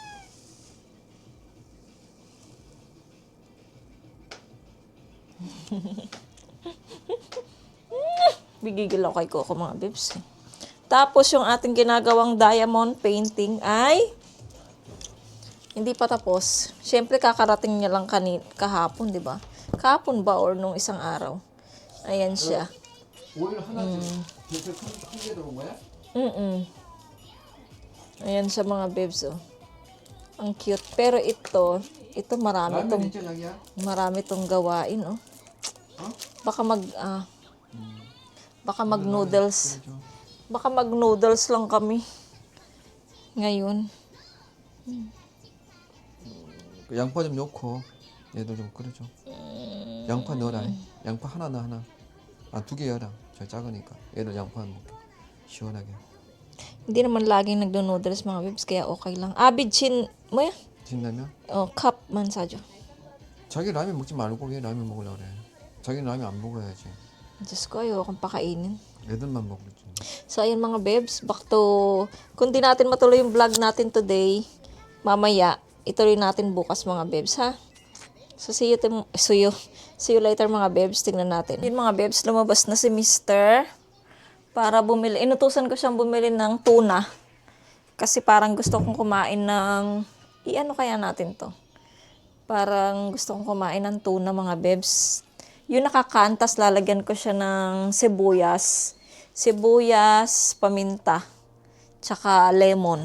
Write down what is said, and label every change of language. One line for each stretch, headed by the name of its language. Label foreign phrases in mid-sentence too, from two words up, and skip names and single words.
Filipino: Bigigil ako kay Coco, mga bebs. Tapos, yung ating ginagawang
English: diamond painting
Filipino: ay hindi pa tapos. Siyempre, kakarating niya lang kahapon, di ba? Kahapon ba or nung isang araw? Ayan siya.
Korean: 오일 하나씩 이렇게 큰게 들어온 거야?
Filipino: Ayan siya mga babes, oh. Ang cute. Pero ito marami
Korean: 라면
Filipino: tong
Korean: 있죠 자기야?
Filipino: gawain, oh. Baka mag noodles. Baka mag noodles lang kami. Ngayon.
Korean: 그 양파 좀 넣고 얘도 좀 끓여줘. 양파 넣어라. 양파 하나 넣어 하나. 아 2개 넣어라. 저 작으니까. 얘도 양파 먹게. 시원하게.
Filipino: Hindi naman laging nagdo-noodles mga babes, kaya okay lang. Abid mo yan?
Korean: 진라면?
Filipino: Cup man sadyo.
Korean: 자기 라면 먹지 말고 왜 라면 먹으려고 그래? 자기는 라면 안 먹어야지.
Filipino: Diyos ko, ayoko pakainin.
Korean: 애들만 먹을지.
Filipino: So, ayan mga babes,
English: back to,
Filipino: kung di natin matuloy yung vlog natin today, mamaya, ituloy natin bukas mga babes, ha? So, see you later mga babes, tingnan natin. Yun mga babes, lumabas na si Mr. Para bumili, inutusan ko siyang bumili ng tuna. Kasi parang gusto kong kumain ng, ano kaya natin to? Parang gusto kong kumain ng tuna mga babes. Yung nakakantas, lalagyan ko siya ng sibuyas, paminta, tsaka lemon.